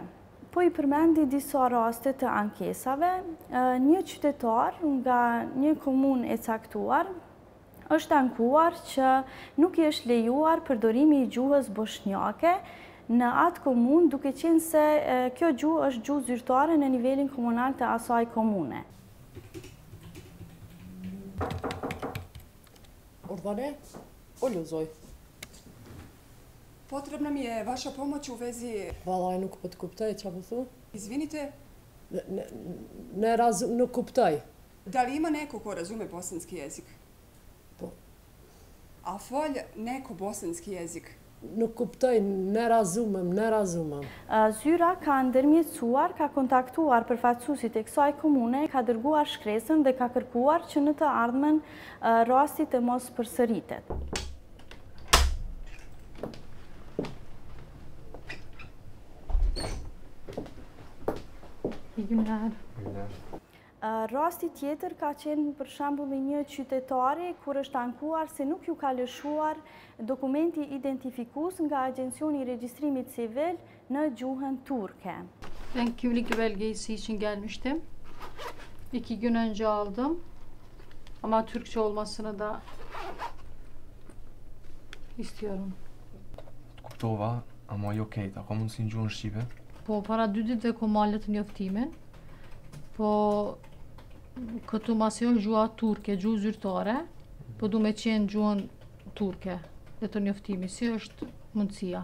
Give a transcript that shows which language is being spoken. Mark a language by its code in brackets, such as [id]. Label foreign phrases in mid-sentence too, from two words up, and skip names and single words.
[sq] Po i përmendi disa raste të ankesave, një qytetar nga një komunë e caktuar është ankuar që nuk i është lejuar përdorimi i gjuhës bosnjake në atë komunë, duke qenë se kjo gjuhë është gjuhë zyrtare në nivelin komunal të asaj komune. Ordane, o luzoj. [bs] Potrebna mi je vaša pomoć u vezi... [sq] Valaj, nuk po të kuptoj, qa po thu? [bs] Izvinite? [sq] Nuk kuptoj. [bs] Da li ima neko ko razume bosanski jezik? [sq] Po. A folj [bs] neko bosanski jezik? [sq] Nuk kuptoj, [bs] ne razumem. [sq] Zyra ka ndërmjetësuar, ka kontaktuar përfaqësuesit e kësaj komune, ka dërguar shkresën dhe ka kërkuar që në të ardhmen rasti të mos përsëritet. Rasti tjetër ka qenë për shembull një qytetari kur është ankuar se nuk ju ka lëshuar dokumenti identifikues nga Agencioni i Regjistrimit Civil në gjuhën turke. [tr] Ben kimlik belgesi için gelmiştim. 2 gün önce aldım. Ama Türkçe olmasını da istiyorum. [sq] Kuptova, ama jo kejta, ka mundësi në gjuhën shqipe? Po, para 2 ditëve ko malet njoftimin, po këtu masi është gjuha turke, gjuhë zyrtare, po du me qenë gjuhën turke dhe të njoftimi, si është mundësia.